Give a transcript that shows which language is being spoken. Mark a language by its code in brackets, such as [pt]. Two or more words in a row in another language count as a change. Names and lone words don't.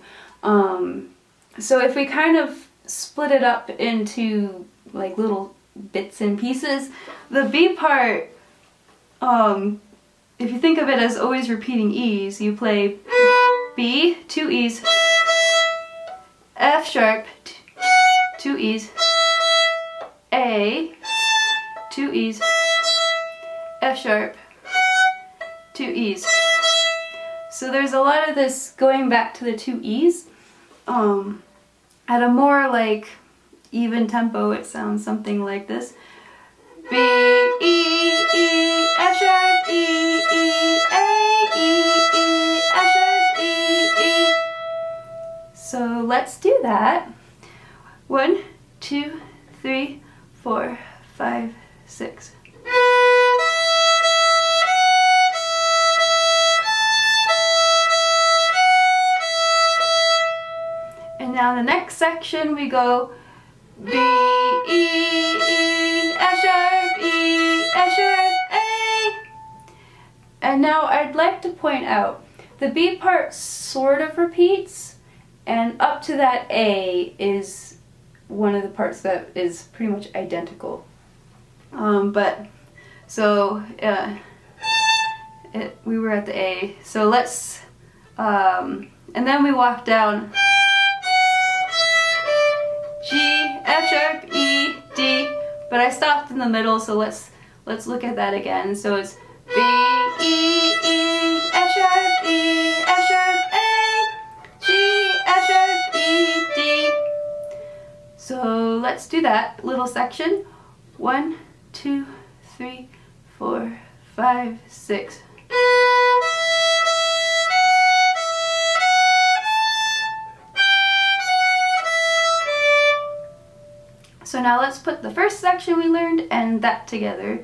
[en] So if we kind of split it up into like little bits and pieces, the B part, if you think of it as always repeating E's, you play B, 2 E's, F sharp, 2 E's, A, 2 E's, F sharp, 2 E's. So there's a lot of this going back to the 2 E's. At a more like even tempo, it sounds something like this. B, E, E, F sharp, E, E, A, E, E, F sharp, E, E. So let's do that. 1, 2, 3, 4, 5, 6. And now the next section we go B, E, E, F sharp, E, F sharp, A. And now I'd like to point out the B part sort of repeats, and up to that A is one of the parts that is pretty much identical. We were at the A, so let's, and then we walk down G, F sharp, E, D, but I stopped in the middle, so let's look at that again. So it's B, E, E, F sharp, E, F sharp, A, G, F sharp, E, D. So let's do that little section. 1, 2, 3, 4, 5, 6. So now let's put the first section we learned and that together.